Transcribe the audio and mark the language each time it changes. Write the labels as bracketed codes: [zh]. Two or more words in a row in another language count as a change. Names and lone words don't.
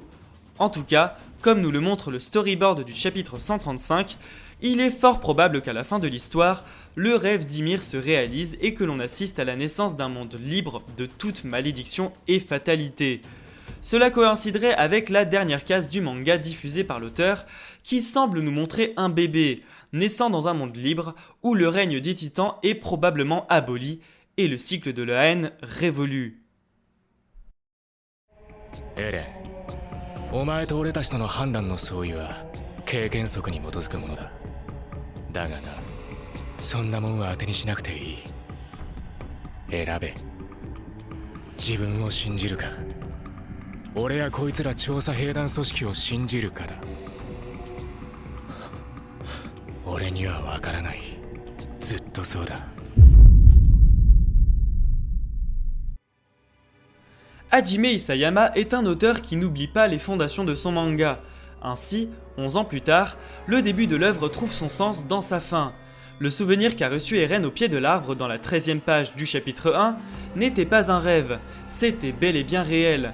[fr] En tout cas, comme nous le montre le storyboard du chapitre 135, il est fort probable qu'à la fin de l'histoire, le rêve d'Ymir se réalise et que l'on assiste à la naissance d'un monde libre de toute malédiction et fatalité. Cela coïnciderait avec la dernière case du manga diffusé par l'auteur, qui semble nous montrer un bébé, naissant dans un monde libre, où le règne des titans est probablement aboli, et le cycle de la haine révolu. [ja] エレン、お前と俺たちとの判断の相違は経験則に基づくものだ。だがな、そんなもんは当てにしなくていい。選べ。自分を信じるか、俺やこいつら調査兵団組織を信じるかだ。俺には分からない。ずっとそうだ。 [fr] Hajime Isayama est un auteur qui n'oublie pas les fondations de son manga. Ainsi, 11 ans plus tard, le début de l'œuvre trouve son sens dans sa fin. Le souvenir qu'a reçu Eren au pied de l'arbre dans la 13e page du chapitre 1 n'était pas un rêve, c'était bel et bien réel.